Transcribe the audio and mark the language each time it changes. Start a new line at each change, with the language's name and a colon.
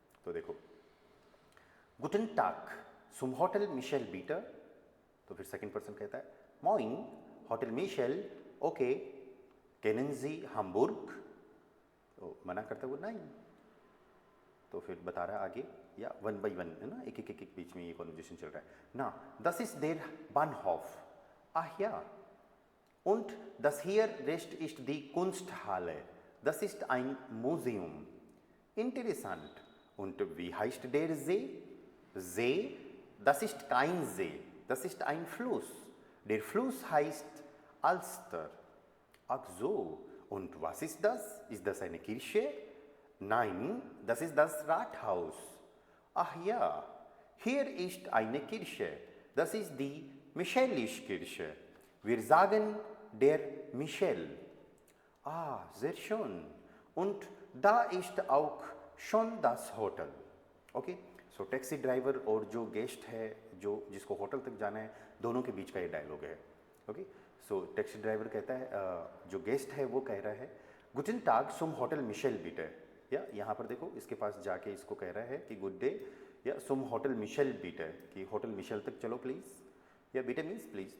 Hindi: तो देखो,
German: गुटन टाक सुम होटल मिशेल बीटर।
Hindi: तो फिर सेकंड पर्सन कहता है
German: मॉइन होटल मिशेल, ओके, केनन जी हाम्बुर्ग।
Hindi: तो मना करता है वो नहीं। तो फिर बता रहा है आगे, या वन बाई वन है ना, एक एक एक बीच में ये कॉन्वर्जेशन चल रहा है ना।
German: दस इज देर बानहॉफ, आह या, und das hier Rest ist die Kunsthalle. Das ist ein Museum. Interessant. Und wie heißt der See? See, das ist kein See. Das ist ein Fluss. Der Fluss heißt Alster. Ach so. Und was ist das? Ist das eine Kirche? Nein, das ist das Rathaus. Ach ja, hier ist eine Kirche. Das ist die Michaeliskirche. Wir sagen der Michel. Ah, sehr schön. Und da ist auch schon das Hotel.
Hindi: Okay, so taxi driver और जो guest है, जो जिसको hotel तक जाना है, दोनों के बीच का ये डायलॉग है। ओके, सो टैक्सी ड्राइवर कहता है, जो गेस्ट है वो कह रहा है
German: गुडन टाग सुम होटल मिशेल बीटे,
Hindi: या यहाँ पर देखो इसके पास जाके इसको कह रहा है कि
English: good day,
Hindi: या
German: सुम होटल मिशेल बीटे,
Hindi: कि होटल मिशेल तक चलो प्लीज़, या बीटे मीन्स प्लीज़।